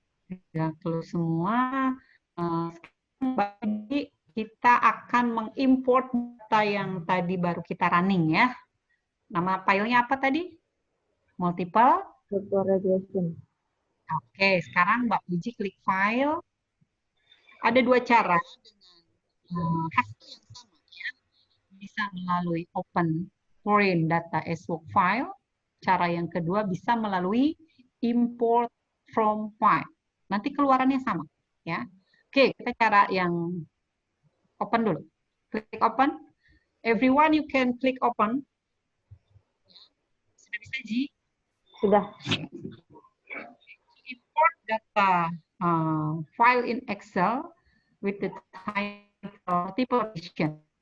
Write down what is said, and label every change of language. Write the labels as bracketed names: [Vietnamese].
[Indonesian] Sudah close semua. Sekarang kita akan mengimport data yang tadi baru kita running ya. Nama filenya apa tadi? Multiple regression. Oke, sekarang Mbak Puji klik file. Ada dua cara dengan hasil yang sama ya. Bisa melalui open foreign data as workfile. Cara yang kedua bisa melalui import from file. Nanti keluarannya sama ya. Oke, kita cara yang open dulu. Klik open. [English] Everyone you can click open. [Indonesian] Sudah bisa Ji? Sudah. [English] Import data file in Excel with the title multiple edition.